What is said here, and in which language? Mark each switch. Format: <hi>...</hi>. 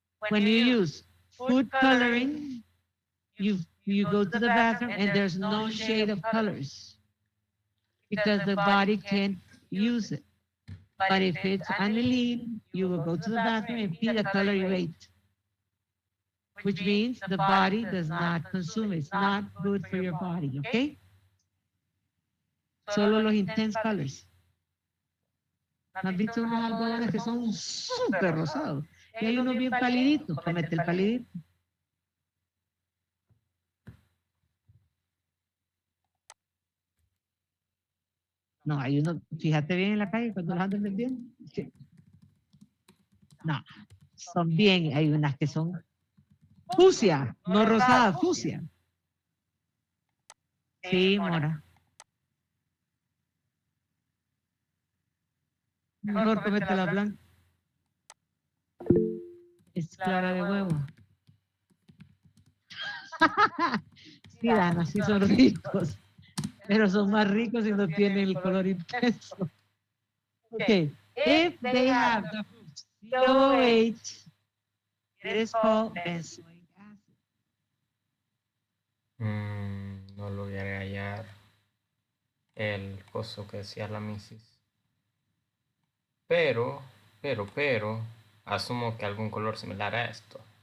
<en>When you use food coloring, you go to the bathroom and there's no shade of colors because the body can't use it. But if it's aniline, you will go to the bathroom and pee the color you ate, which means the body does not consume it. It's not good for your body, okay?</en> <es>Solo los</es> <en>intense colors.</en> <es>¿No has visto unos algodones que son súper rosados? Y hay unos bien paliditos, comete el palidito. No, hay uno, fíjate bien en la calle cuando los andan vendiendo. Sí. No, son bien, hay unas que son fucsia, no rosada, fucsia. Sí, mora. Mejor comete la blanca. Es clara de huevo. Sí, Dana, sí son ricos, pero son más ricos si no tienen el color intenso.</es> <en>Okay, if they have the COH, it is called benzoic acid.</en> <es>No logré hallar el coso que decía la misis. Pero, asumo que algún color similar a esto.</es>